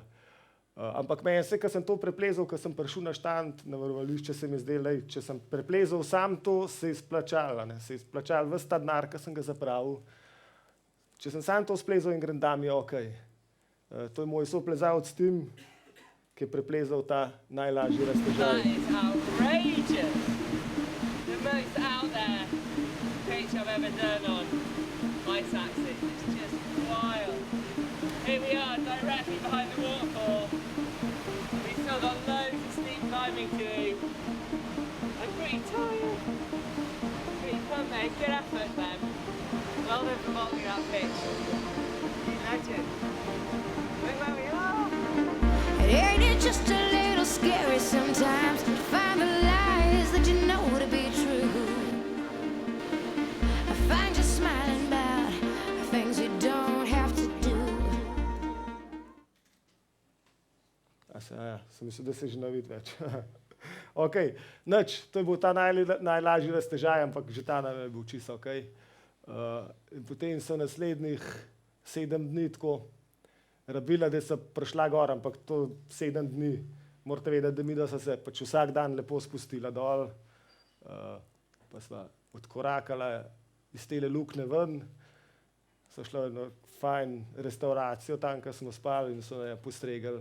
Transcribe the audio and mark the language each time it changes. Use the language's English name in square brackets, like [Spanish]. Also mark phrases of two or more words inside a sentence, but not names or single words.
[Slovenian] Ampak meni se, ko sem to preplezal, ko sem prišel na štand, na varovališče, se mi je zdelo, če sem preplezal sam to, se je izplačalo. Se je izplačalo ves ta denar, ki sem ga zapravil. Če sem sam to splezal in grem dam, je okej. To je moj soplezalec Tim, ki je preplezal ta najlažji raztežaj. [English] That is outrageous. The most out there pitch I've ever done on ice axis. It's just wild. Here we are, directly behind the waterfall. We've still got loads of steep climbing to do. I'm pretty tired. Pretty fun, mate. Good effort, man. Well done for modelling that pitch. You legend. Look where we are. Ain't it just a little scary sometimes to find the lies that you know to be true? I find you smiling about things you don't have to do. [Slovenian] Sem mislil, da se že ne vidi več. Okay. Nič, to je bil ta najlažji raztežaj, ampak že ta nam je bil čisto ok. In potem so naslednjih 7 dni tako rabila, da so prišla gor, ampak to 7 dni, morate vedeti, da mi da so se pač vsak dan lepo spustila dol, pa sva odkorakala iz tele lukne ven, so šla v eno fajn restauracijo tam, kjer smo spali in so jo postregali.